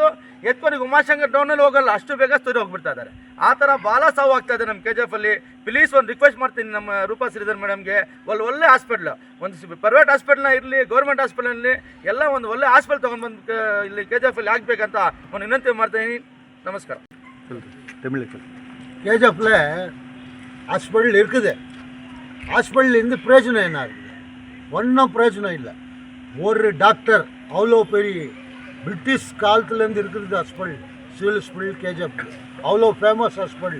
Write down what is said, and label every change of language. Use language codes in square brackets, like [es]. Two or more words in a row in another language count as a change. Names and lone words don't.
[kn] ಎತ್ಕೊಂಡು ಉಮಾಶಂಕರ್ ಟೌನಲ್ಲಿ ಹೋಗಲ್ಲ, ಅಷ್ಟು ಬೇಗ ಸ್ಟೋರಿ ಹೋಗ್ಬಿಡ್ತಾ ಇದ್ದಾರೆ. ಆ ಥರ ಭಾಳ ಸಾವು ಆಗ್ತಾ ಇದೆ ನಮ್ಮ KGF ಅಲ್ಲಿ. ಪ್ಲೀಸ್ ಒಂದು ರಿಕ್ವೆಸ್ಟ್ ಮಾಡ್ತೀನಿ ನಮ್ಮ ರೂಪಾ ಶ್ರೀಧರ್ ಮೇಡಮ್ಗೆ, ಒಳ್ಳೆ ಹಾಸ್ಪಿಟ್ಲು, ಒಂದು [en] private hospital [kn] ಇರಲಿ, [en] government hospital [kn] ಎಲ್ಲ ಒಂದು ಒಳ್ಳೆ ಹಾಸ್ಪಿಟಲ್ ತೊಗೊಂಡ್ಬಂದು ಇಲ್ಲಿ KGF ಅಲ್ಲಿ ಆಗಬೇಕಂತ ಒಂದು ವಿನಂತಿ ಮಾಡ್ತಾಯಿದ್ದೀನಿ. ನಮಸ್ಕಾರ. [ta] KGFல ஹாஸ்பிட்டல் இருக்குது. ஹாஸ்பிட்டல் பிரயோஜனம் என்ன இருக்குது? ஒன்றும் பிரயோஜனம் இல்லை. ஒரு டாக்டர் அவ்வளோ பெரிய பிரிட்டிஷ் காலத்துலேருந்து இருக்குது ஹாஸ்பிட்டல், [en] civil hospital [ta] KGF அவ்வளோ [en] famous hospital.